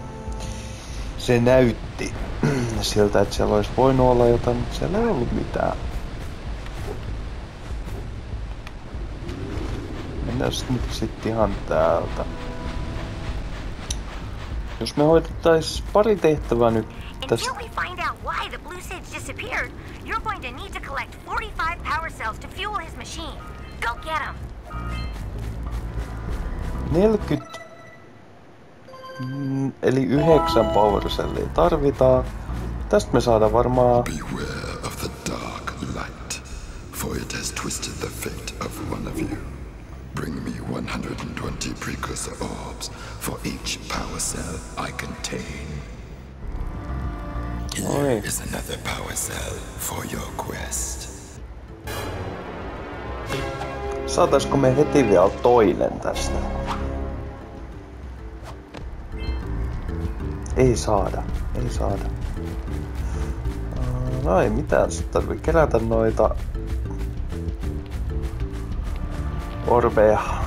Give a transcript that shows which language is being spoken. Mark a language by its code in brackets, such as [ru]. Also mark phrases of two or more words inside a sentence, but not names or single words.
[fi] Se näytti siltä, että siellä olisi voinut olla jotain, mutta siellä ei ollut mitään. Mennään nyt sitten ihan täältä. Jos me hoidettaisiin pari tehtävää nyt tästä. [en] Until we find out why the Blue Sage disappeared, you're going to need to collect 45 power cells to fuel his machine. Go get them. 40. [fi] Eli 9 [en] power cellia [fi] tarvitaan. Tästä me saadaan varmaan. [en] Beware of the dark light, for it has twisted the fate of one of you. Bring me 120 precursor orbs for each power cell I contain. Here is another power cell for your quest. [fi] Saataisko me heti vielä toinen tästä? Ei saada. Ei saada. No ei mitään. Sitten tarvii kerätä noita orbeja.